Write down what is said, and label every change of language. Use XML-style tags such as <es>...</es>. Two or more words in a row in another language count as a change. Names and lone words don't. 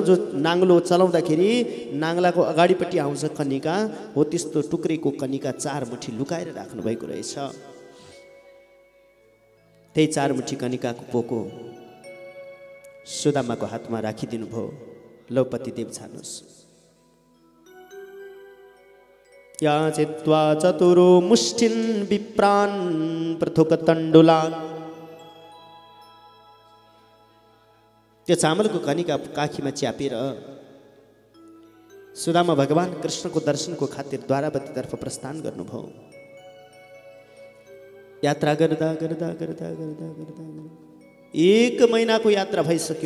<ne>जो नाङ्लो चलाउँदाखेरि नाङ्लाको अगाडिपट्टि आउँछ कनिका, हो त्यस्तो टुक्रेको कनिका 4 मुठी लुकाएर राख्नु भएको रहेछ। त्यही 4 मुठी कनिकाको पोको सुदामाको हातमा राखिदिनु भयो। लौ पतिदेव जानुस्।</ne> <sa>या चित्वा चतुरो मुष्टिन् विप्रान् प्रथुक तण्डुलान्।</sa> <ne>त्यो चामलको कनिका काखीमा च्यापेर सुदामा भगवान कृष्णको दर्शनको खातिर द्वारावतीतर्फ प्रस्थान गर्नुभयो। यात्रा गर्दा गर्दा गर्दा गर्दा गर्दा 1 महिनाको यात्रा भइसक्यो।</ne>